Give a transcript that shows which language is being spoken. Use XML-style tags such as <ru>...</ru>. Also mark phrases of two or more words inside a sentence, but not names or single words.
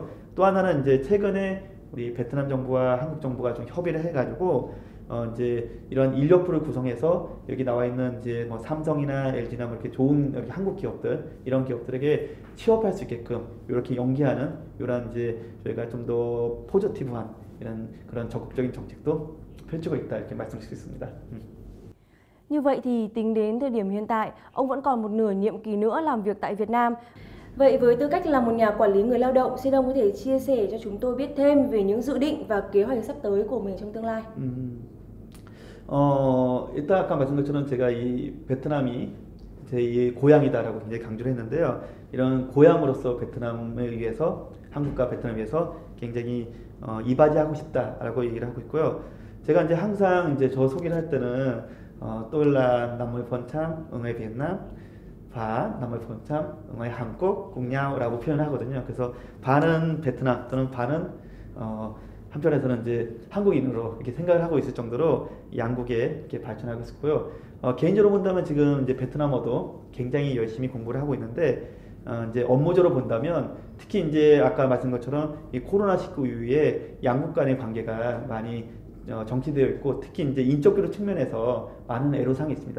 <ko>또 하나는 이제 최근에 우리 베트남 정부와 한국 정부가 좀 협의를 해가지고 이제 이런 인력풀을 구성해서 여기 나와 있는 이제 뭐 삼성이나 LG나 뭐 이렇게 좋은 여기 한국 기업들 이런 기업들에게 취업할 수 있게끔 이렇게 연계하는 이런 이제 저희가 좀 더 포지티브한 이런 그런 적극적인 정책도 펼치고 있다 이렇게 말씀드릴 수 있습니다.</ko> <vi>Như vậy thì tính đến thời điểm hiện tại, ông vẫn còn một nửa nhiệm kỳ nữa làm việc tại Việt Nam. Vậy với tư cách là một nhà quản lý người lao động, xin ông có thể chia sẻ cho chúng tôi biết thêm về những dự định và kế hoạch sắp tới của mình trong tương lai.</vi> <ko>일단 아까 말씀드린 것처럼 제가 이 베트남이 제 고향이다라고 굉장히 강조를 했는데요. 이런 고향으로서 베트남을 위해서 한국과 베트남을 위해서 굉장히 이바지하고 싶다라고 얘기를 하고 있고요. 제가 이제 항상 이제 저 소개를 할 때는</ko> <vi>tôi là 50% ở người Việt Nam</vi> <ko>남을 참</ko> <vi>ngoài 한국 cùng nhau</vi> <ko>라고 표현하거든요. 그래서 반은 베트남 또는 반은 한편에서는 이제 한국인으로 이렇게 생각을 하고 있을 정도로 양국에 이렇게 발전하고 있었고요. 개인적으로 본다면 지금 이제 베트남어도 굉장히 열심히 공부를 하고 있는데 이제 업무적으로 본다면 특히 이제 아까 말씀 것처럼 이 코로나19 이후에 양국 간의 관계가 많이 정치되어 있고 특히 이제 인적교류 측면에서 많은 애로사항이 있습니다.</ko>